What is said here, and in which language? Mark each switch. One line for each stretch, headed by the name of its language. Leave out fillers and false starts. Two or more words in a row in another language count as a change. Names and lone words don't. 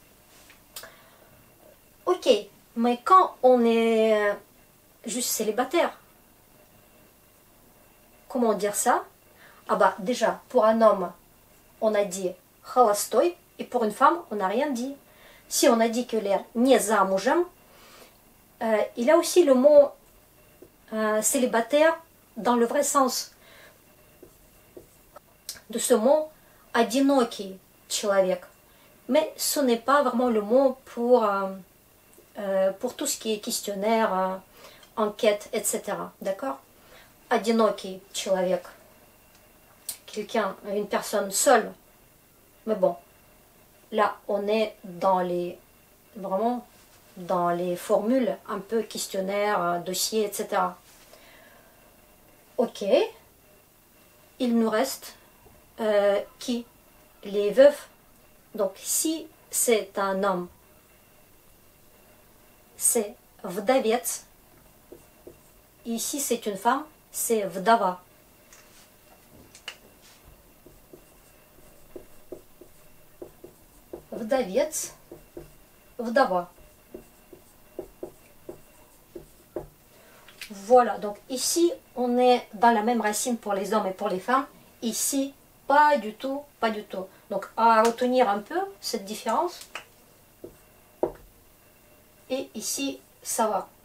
French: Ok, mais quand on est juste célibataire, comment dire ça? Ah bah déjà, pour un homme, on a dit холостой, et pour une femme, on n'a rien dit. Si on a dit que l'air
Russian: не замужем,
French: il a aussi le mot célibataire dans le vrai sens de ce mot
Russian: одинокий человек.
French: Mais ce n'est pas vraiment le mot pour tout ce qui est questionnaire, enquête, etc. D'accord?
Russian: Одинокий человек.
French: Quelqu'un, une personne seule. Mais bon, là, on est vraiment dans les formules un peu questionnaire, dossier, etc. Ok. Il nous reste qui? Les veufs. Donc, si c'est un homme, c'est вдовец. Et si c'est une femme, c'est вдова.
Russian: Вдовец, вдова.
French: Voilà, donc ici, on est dans la même racine pour les hommes et pour les femmes. Ici, pas du tout, pas du tout. Donc, à retenir un peu cette différence. Et ici, ça va.